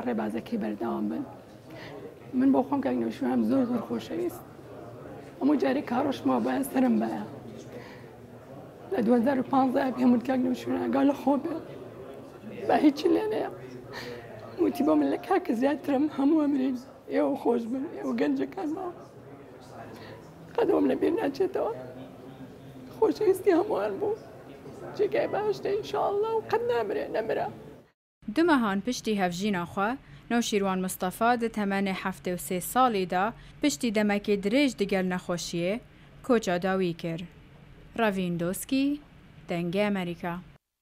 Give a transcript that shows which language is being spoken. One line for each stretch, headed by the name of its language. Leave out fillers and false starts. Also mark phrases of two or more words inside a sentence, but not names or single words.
Central Kurdish: ڕێبازەکەی بەردەوام بن من بۆ خۆم کاک نەوشیروان زۆر خۆشەویست هەموو جارێک کاڕۆژمەوە بایە سەرم بایە لە 2015 پێم وت کاک نەوشیروان ئەگەر لە خۆ بێ با هیچی لێ نەیە وتی بۆ من لە کاکە زیاترم هەموو ئەمرین ئێوە خۆش بن ئێوە گەنجەکان ماوە قەدەوەم لەبیر ناچێتەوە خۆشەویستی هەمووان بوو جێگای باشتە ئینشاءڵڵا و قەت نامرێ نەمرە.
Kurdish: Du mehan piştî hevjîna xwe Newşîrwan Mustapha di temenê 73 salî da piştî demekê dirêj digel nexweşiyê koça dawî kir. Ravîn Doskî, Dengê Amerîka.